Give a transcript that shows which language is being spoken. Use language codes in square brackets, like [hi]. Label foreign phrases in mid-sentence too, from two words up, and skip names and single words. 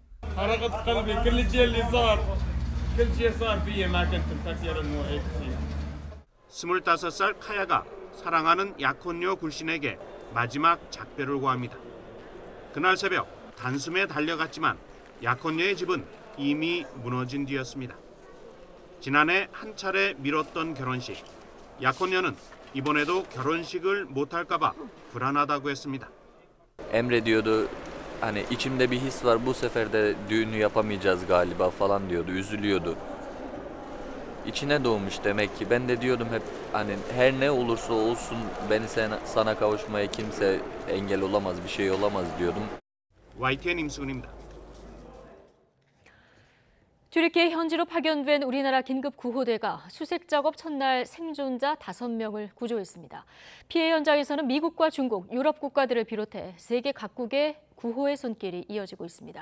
[ko] 25살 카야가 사랑하는 약혼녀 굴신에게 마지막 작별을 고합니다. 그날 새벽 단숨에 달려갔지만 약혼녀의 집은 이미 무너진 뒤였습니다. 지난해 한 차례 미뤘던 결혼식. 약혼녀는 이번에도 결혼식을 못할까 봐 불안하다고 했습니다. [tr] Emrediyordu hani içimde bir his var bu sefer de düğünü yapamayacağız galiba falan diyordu, üzülüyordu. İçine doğmuş demek ki. Ben de diyordum hep hani her ne olursa olsun beni sana kavuşmaya kimse engel olamaz, bir şey olamaz diyordum. [ko] YTN 임수근입니다. 튀르키예 현지로 파견된 우리나라 긴급구호대가 수색 작업 첫날 생존자 5명을 구조했습니다. 피해 현장에서는 미국과 중국, 유럽 국가들을 비롯해 세계 각국의 구호의 손길이 이어지고 있습니다.